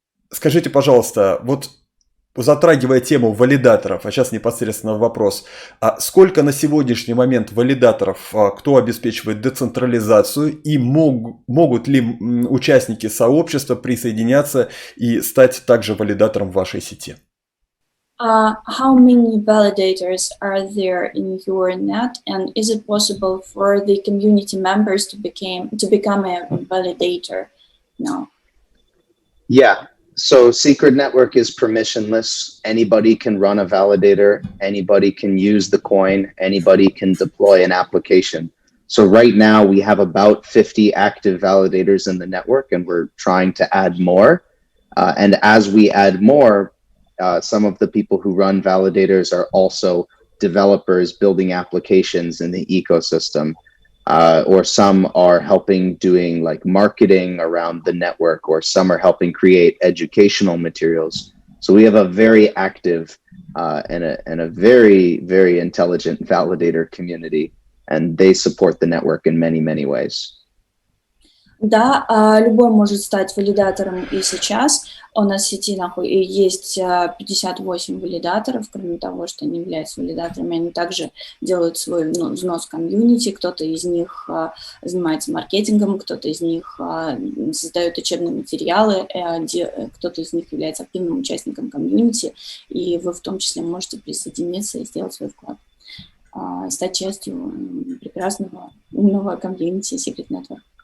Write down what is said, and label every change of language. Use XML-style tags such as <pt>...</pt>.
<ru>Скажите, пожалуйста, вот затрагивая тему валидаторов, а сейчас непосредственно вопрос, сколько на сегодняшний момент валидаторов, кто обеспечивает децентрализацию, и могут ли участники сообщества присоединяться и стать также валидатором вашей сети?</ru> <en>How many validators are there in your net, and is it possible for the community members to become a validator now? Yeah. So Secret Network is permissionless. Anybody can run a validator. Anybody can use the coin. Anybody can deploy an application. So right now we have about 50 active validators in the network, and we're trying to add more. And as we add more, some of the people who run validators are also developers building applications in the ecosystem. Or some are helping doing like marketing around the network, or some are helping create educational materials. So we have a very active and a very, very intelligent validator community, and they support the network in many, many ways.</en> <ru>Да, любой может стать валидатором и сейчас. У нас в сети есть 58 валидаторов, кроме того, что они являются валидаторами, они также делают свой взнос в комьюнити, кто-то из них занимается маркетингом, кто-то из них создает учебные материалы, кто-то из них является активным участником комьюнити, и вы в том числе можете присоединиться и сделать свой вклад, стать частью прекрасного, умного комьюнити Secret Network.</ru>